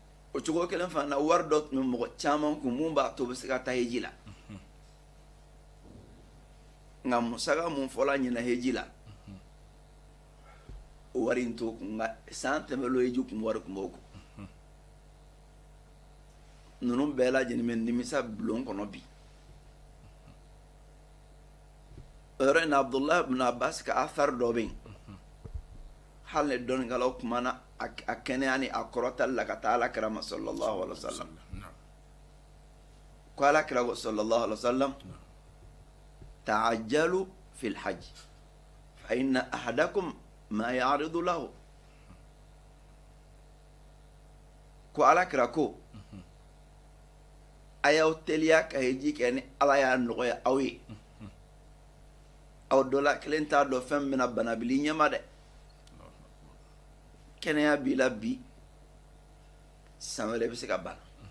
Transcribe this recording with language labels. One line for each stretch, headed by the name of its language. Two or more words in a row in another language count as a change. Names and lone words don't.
Bambara: o cogo kelen fana wari dɔ tun bɛ mɔgɔ caman kun mun b'a to bɛ se ka taa heji la nka musaka mun fɔla ɲɛna heji la o wari in to kun nka san tɛmɛlo heji kun wari kun b'o kun ninnu bɛɛ lajɛlen bɛ nimisa bulon kɔnɔ bi o yɔrɔ in na Abdullahi ibn Abbas ka athar dɔ bɛ yen hali ni dɔnnikɛlaw kumana a kɛnɛya ni a kɔrɔtali la ka taa alakira ma
Arabic: صلى الله عليه وسلم
Bambara: ko alakira ko
Arabic: صلى الله عليه وسلم تعجلوا في الحج فإن أحدكم ما يعرض له
Bambara: ko alakira ko a y'aw teliya ka heji kɛ ni ala y'a nɔgɔya aw ye aw dɔ la kelen t'a dɔn fɛn min bɛna banabili ɲɛma dɛ kɛnɛya b'i la bi san wɛrɛ bɛ se ka bana